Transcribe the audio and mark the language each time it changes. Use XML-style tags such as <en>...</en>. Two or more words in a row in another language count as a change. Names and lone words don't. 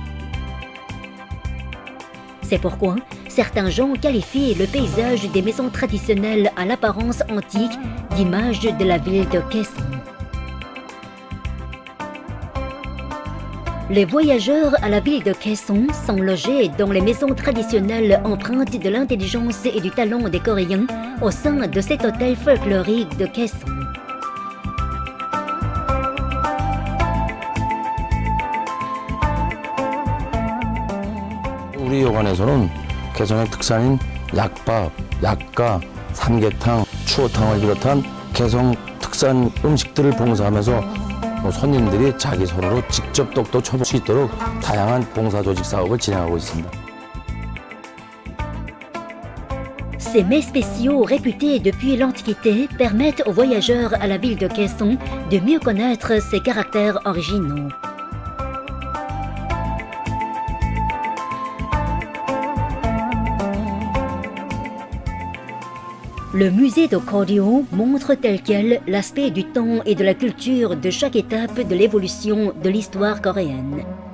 <fr>C'est pourquoi certains gens qualifient le paysage des maisons traditionnelles à l'apparence antique d'image de la ville de Kaesong. Les voyageurs à la ville de Kaesong sont logés dans les maisons traditionnelles empreintes de l'intelligence et du talent des Coréens au sein de cet hôtel folklorique de Kaesong.</fr> <ko>우리 여관에서는 개성의 특산인 약밥, 약가, 삼계탕, 추어탕을 비롯한 개성 특산 특산 음식들을 봉사하면서 손님들이 자기 손으로 직접 떡도 쳐볼 수 있도록 다양한 봉사조직 사업을 진행하고 있습니다.</ko> <fr>Ces mets spéciaux réputés depuis l'Antiquité permettent aux voyageurs à la ville de Kaesong de mieux connaître ses caractères originaux. Le musée de Koryo montre tel quel l'aspect du temps et de la culture de chaque étape de l'évolution de l'histoire coréenne.</fr>